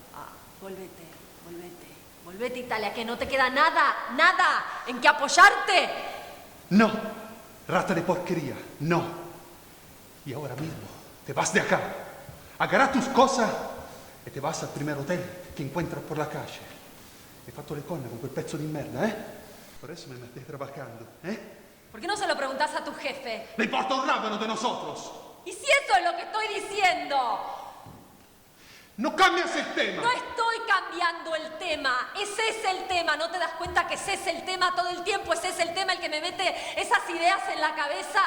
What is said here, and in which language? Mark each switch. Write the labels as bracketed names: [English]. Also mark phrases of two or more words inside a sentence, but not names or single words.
[Spanish] Volvete Italia, que no te queda nada en que apoyarte. No, rata de porquería, no. Y ahora mismo te vas de acá. Agarrás tus cosas e te vas al primer hotel que encuentras por la calle. [Italian] Hai fatto le corna con quel pezzo di merda, [Spanish] Por eso me estés trabajando, ¿Por qué no se lo preguntás a tu jefe? ¡Le importa un rábano de nosotros! ¿Y si eso es lo que estoy diciendo? ¡No cambias el tema! No estoy cambiando el tema. Ese es el tema. ¿No te das cuenta que ese es el tema todo el tiempo? Ese es el tema el que me mete esas ideas en la cabeza.